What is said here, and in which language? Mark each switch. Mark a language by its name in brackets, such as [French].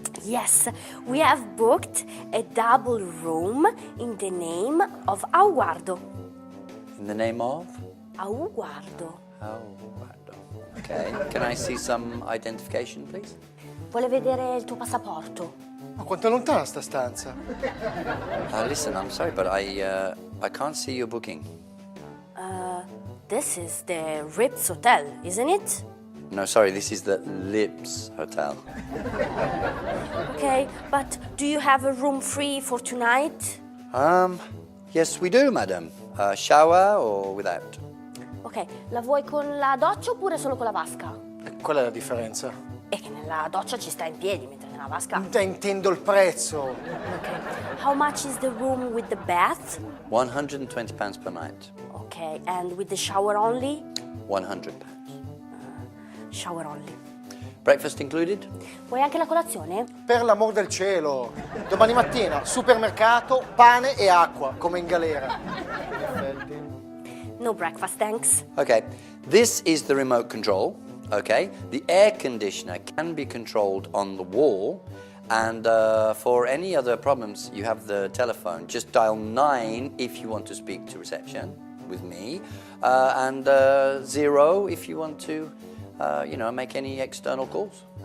[English] Yes, we have booked a double room in the name of Auguardo. In the name of? Auguardo. Auguardo. Okay. Can I see some identification, please? [Italian] Vuole vedere il tuo passaporto? Ma quanto è lontana sta stanza? [English] Listen, I'm sorry, but I can't see your booking. This is the Ritz Hotel, isn't it? No, sorry, this is the Lips Hotel. Okay, but do you have a room free for tonight? Yes, we do, madam. Shower or without? [Italian] Ok, la vuoi con la doccia oppure solo con la vasca? Qual è la differenza? È che nella doccia ci sta in piedi, mentre nella vasca... Intendo il prezzo. Ok. [English] How much is the room with the bath? £120 per night. Ok, and with the shower only? £100. Shower only. Breakfast included? [Italian] Vuoi anche la colazione? Per l'amor del cielo. Domani mattina, supermercato, pane e acqua, come in galera. [English] No breakfast, thanks. Okay, this is the remote control. Okay, the air conditioner can be controlled on the wall, and for any other problems, you have the telephone. Just dial 9 if you want to speak to reception with me, and 0 if you want to, make any external calls.